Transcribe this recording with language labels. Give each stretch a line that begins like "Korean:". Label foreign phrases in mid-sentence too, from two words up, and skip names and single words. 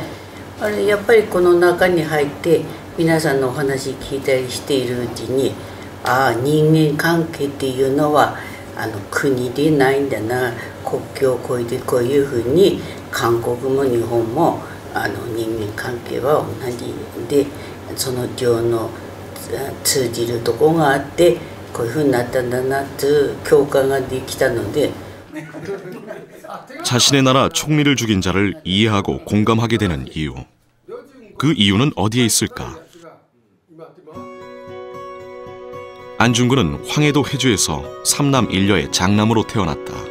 Japanese: あれやっぱりこの中に入って皆さんのお話聞いたりしているうちに、ああ人間関係っていうのは国でないんだな、国境を越えてこういうふうに韓国も日本も人間関係は同じで、その上の通じるとこがあってこういうふうになったんだなという共感ができたので。
Korean: 자신의 나라 총리를 죽인 자를 이해하고 공감하게 되는 이유. 그 이유는 어디에 있을까? 안중근은 황해도 회주에서 3남 1녀의 장남으로 태어났다.